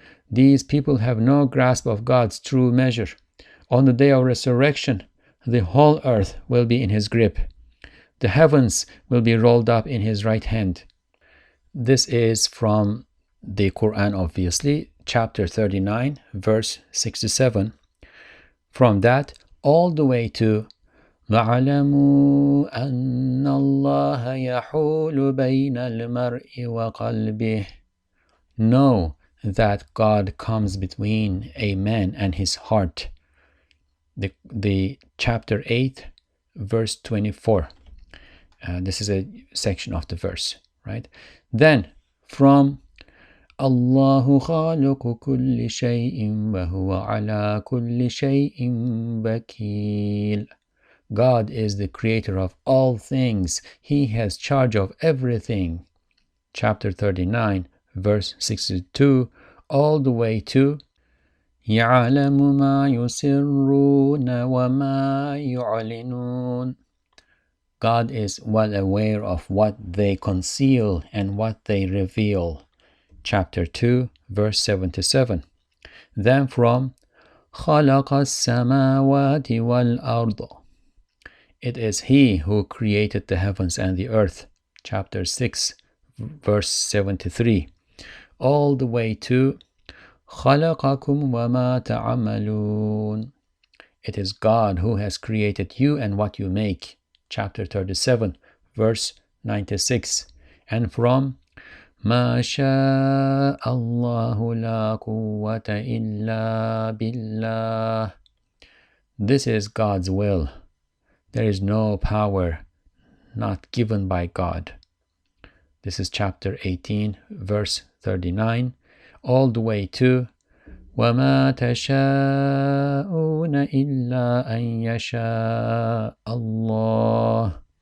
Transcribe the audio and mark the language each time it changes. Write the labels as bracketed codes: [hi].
[en] These people have no grasp of God's true measure. On the day of resurrection, the whole earth will be in his grip. The heavens will be rolled up in his right hand. This is from the Quran, obviously, chapter 39, verse 67. From that, all the way to [ar] وَاعْلَمُوا أَنَّ اللَّهَ يَحُولُ بَيْنَ الْمَرْءِ وَقَلْبِهِ. [en] Know that God comes between a man and his heart. The chapter 8, verse 24. This is a section of the verse, right? Then, from [ar] Allahu khaliqu kulli shay'in wa huwa ala kulli shay'in wakil. [en] God is the creator of all things. He has charge of everything. Chapter 39, verse 62, all the way to [ar] يَعْلَمُ مَا يُسِرُّونَ وَمَا يُعْلِنُونَ. [en] God is well aware of what they conceal and what they reveal. Chapter 2, verse 77. Then from [ar] خَلَقَ السَّمَاوَاتِ وَالْأَرْضَ. [en] It is He who created the heavens and the earth. Chapter 6, verse 73. All the way to [ar] خَلَقَكُمْ وَمَا تَعْمَلُونَ. [en] It is God who has created you and what you make. Chapter 37, verse 96. And from [ar] مَا شَاءَ اللَّهُ لَا قُوَّةَ إِلَّا بِاللَّهِ. [en] This is God's will. There is no power not given by God. This is chapter 18, verse 39, all the way to [ar] وَمَا تَشَاءُونَ إِلَّا أَنْ يَشَاءَ اللَّهُ.